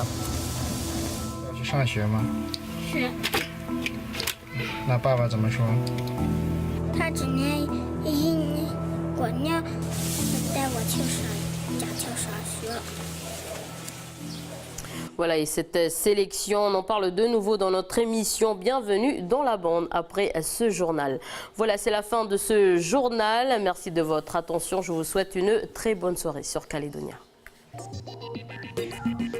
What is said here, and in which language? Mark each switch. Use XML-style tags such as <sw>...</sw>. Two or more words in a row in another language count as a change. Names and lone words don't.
<zh>要去上学吗？是。那爸爸怎么说？他今年1年过年带我去家上学。</zh> <fr>Voilà, et cette sélection, on en parle de nouveau dans notre émission. Bienvenue dans la bande après ce journal. Voilà, c'est la fin de ce journal. Merci de votre attention. Je vous souhaite une très bonne soirée sur Calédonia.</fr>